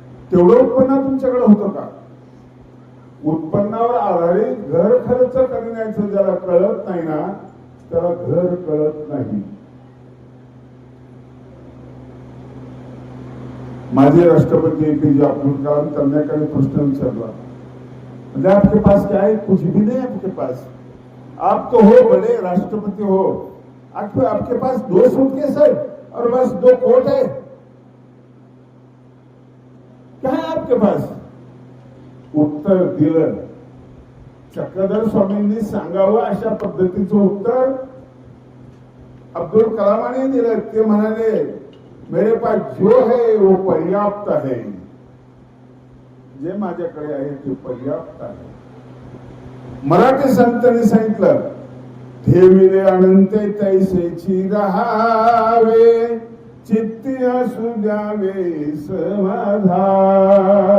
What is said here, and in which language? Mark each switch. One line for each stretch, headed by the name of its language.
Marathi: तेवढं उत्पन्न तुमच्याकडे होतं का? उत्पन्नावर आधारित घर खर्च करण्याचं ज्याला कळत नाही ना, त्याला घर कळत नाही. माजी राष्ट्रपति APJ अब्दुल कलाम, त्यांना एकाने प्रश्न विचारला, म्हणजे
Hindi: आपके पास क्या है? कुछ भी नहीं आपके पास. आप तो हो बड़े राष्ट्रपति हो, आपके पास 2 सूटकेस है और बस 2 कोट है, क्या है आपके पास?
Marathi: उत्तर दिलं. चक्रधर स्वामींनी सांगावं अशा पद्धतीचं उत्तर अब्दुल कलामाने दिलं. ते म्हणाले,
Hindi: मेरे पास जो है वो पर्याप्त है.
Marathi: जे माझ्याकडे आहे ते पर्याप्त आहे. मराठी संतांनी सांगितलं, ठेविले अनंते तैसेची राहावे, चित्ती असू द्यावे समाधान.